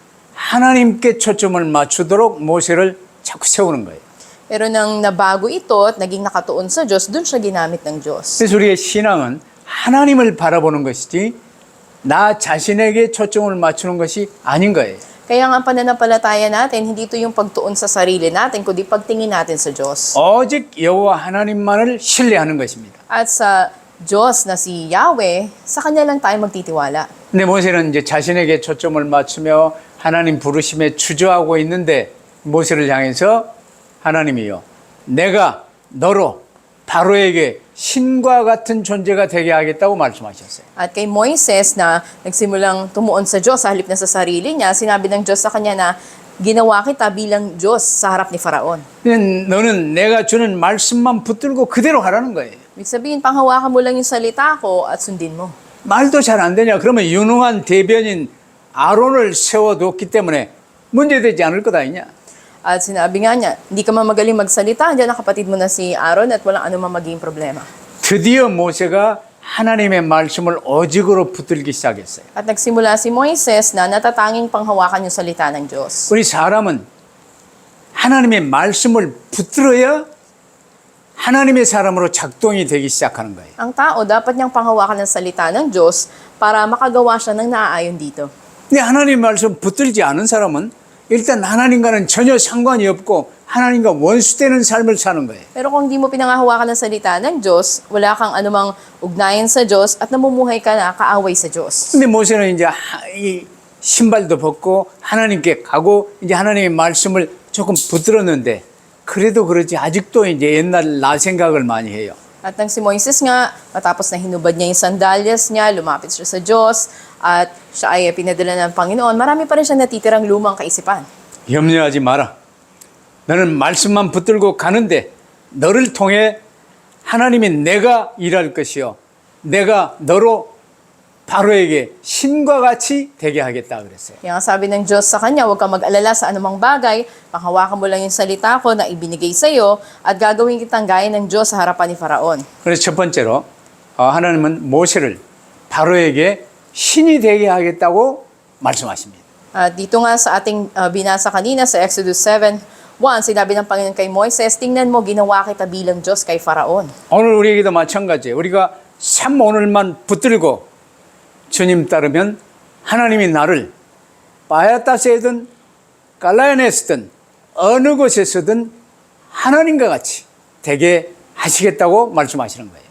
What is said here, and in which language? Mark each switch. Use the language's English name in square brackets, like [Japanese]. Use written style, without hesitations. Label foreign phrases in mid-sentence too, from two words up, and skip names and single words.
[Korean] 하나님은 하나님께 초점을 맞추도록 모세를 자꾸 세우는 거예요. [Filipino] Pero nang nabago ito at naging nakatuon sa Diyos, dun siya ginamit ng Diyos. [Korean] 그래서 우리의 신앙은 하나님을 바라보는 것이지 나 자신에게 초점을 맞추는 것이 아닌 거예요. [Filipino] Kaya nga ang pananampalataya natin, hindi ito yung pagtuon sa sarili natin, kundi pagtingin natin sa Diyos. [Korean] 오직 여호와 하나님만을 신뢰하는 것입니다. [Filipino] At sa Diyos na si Yahweh, sa Kanya lang tayo magtitiwala. [Korean] 근데 모세는 이제 자신에게 초점을 맞추며 하나님 부르심에 주저하고 있는데 모세를 향해서 하나님이요, 내가 너로 바로에게 신과 같은 존재가 되게 하겠다고 말씀하셨어요. [Filipino] At kay Moises na nagsimulang tumuon sa Diyos sa halip na sa sarili niya, sinabi ng Diyos sa kanya na ginawa kita bilang Diyos sa harap ni Faraon. [Korean] 너는 내가 주는 말씀만 붙들고 그대로 하라는 거예요. [Filipino] Ibig sabihin, panghawakan mo lang yung salita ko at sundin mo. [Korean] 말도 잘 안 되냐? 그러면 유능한 대변인 아론을 세워뒀기 때문에 문제되지 않을 것 아니냐? [Filipino] At sinabi nga niya, hindi ka man magaling magsalita, diyan ang kapatid mo na si Aaron at walang anumang maging problema. [Korean] 드디어 모세가 하나님의 말씀을 오직으로 붙들기 시작했어요. [Filipino] At nagsimula si Moises na natatanging panghawakan yung salita ng Diyos. [Korean] 우리 사람은 하나님의 말씀을 붙들어야 하나님의 사람으로 작동이 되기 시작하는 거예요. [Filipino] Ang tao, dapat niyang panghawakan ng salita ng Diyos para makagawa siya ng naaayon dito. [Korean] 근데 하나님의 말씀 붙들지 않은 사람은 일단 하나님과는 전혀 상관이 없고 하나님과 원수되는 삶을 사는 거예요. [Filipino] Pero kung hindi mo pinangahawakan ng salita ng Diyos, wala kang anumang ugnayan sa Diyos at namumuhay ka na kaaway sa Diyos. [Korean] 근데 모세는 이제 이 신발도 벗고 하나님께 가고 이제 하나님의 말씀을 조금 붙들었는데 그래도 그렇지 아직도 이제 옛날 나 생각을 많이 해요. [Filipino] At nang si Moises nga, matapos na hinubad niya yung sandalyas niya, lumapit siya sa Diyos, at siya ay pinadala ng Panginoon, marami pa rin siya natitirang lumang kaisipan. [Korean] 염려하지 마라. 너는 말씀만 붙들고 가는데 너를 통해 하나님이 내가 일할 것이요. 내가 너로 바로에게 신과 같이 되게 하겠다 그랬어요. [Filipino] Kaya nga sabi ng Diyos sa kanya, huwag kang mag-alala sa anumang bagay, panghawakan mo lang yung salita ko na ibinigay sa iyo, at gagawin kitang gaya ng Diyos sa harapan ni Faraon. [Korean] 그래서 첫 번째로 하나님은 모세를 바로에게 신이 되게 하겠다고 말씀하십니다. [Filipino] At dito nga sa ating binasa kanina sa Exodus 7:1, sinabi ng Panginoon kay Moises, tingnan mo, ginawa kita bilang Diyos kay Faraon. [Korean] 오늘 우리에게도 마찬가지예요. 우리가 참 오늘만 붙들고 주님 따르면 하나님이 나를 바야따스에든 갈라야네스든 어느 곳에서든 하나님과 같이 되게 하시겠다고 말씀하시는 거예요.